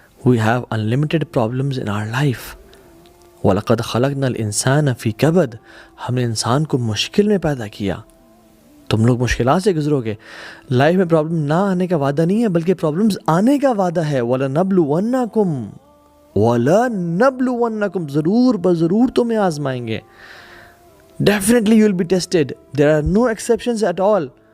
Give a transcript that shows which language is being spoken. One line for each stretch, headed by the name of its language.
English: We have unlimited problems in our life.
Arabic: وَلَقَدْ خَلَقْنَا الْإِنسَانَ فِي كَبَدٍ.
Urdu: ہم نے انسان کو مشکل میں پیدا کیا. تم لوگ مشکلات سے گزرو گے. لائف میں پرابلم نہ آنے کا وعدہ نہیں ہے بلکہ پرابلمز آنے کا وعدہ ہے.
Arabic: وَلَنَبْلُوَنَّكُمْ وَلَنَبْلُوَنَّكُمْ.
Urdu: ضرور بضرور تمہیں آزمائیں گے.
English: Definitely you will be tested. There are no exceptions at all.